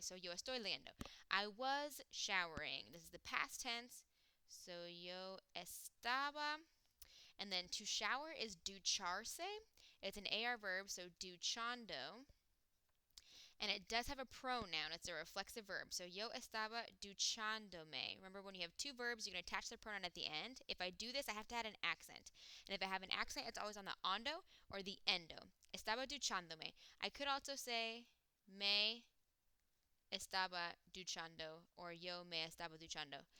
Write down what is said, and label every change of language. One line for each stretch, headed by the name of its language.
English: So,
Spanish: yo estoy leyendo.
English: I was showering. This is the past tense.
Spanish: So, yo estaba.
English: And then to shower is ducharse. It's an AR verb, so duchando. And it does have a pronoun. It's a reflexive verb.
Spanish: So, yo estaba duchándome.
English: Remember, when you have two verbs, you can attach the pronoun at the end. If I do this, I have to add an accent. And if I have an accent, it's always on the ando or the endo.
Spanish: Estaba duchándome.
English: I could also say
Spanish: me estaba duchando
English: or
Spanish: yo me estaba duchando.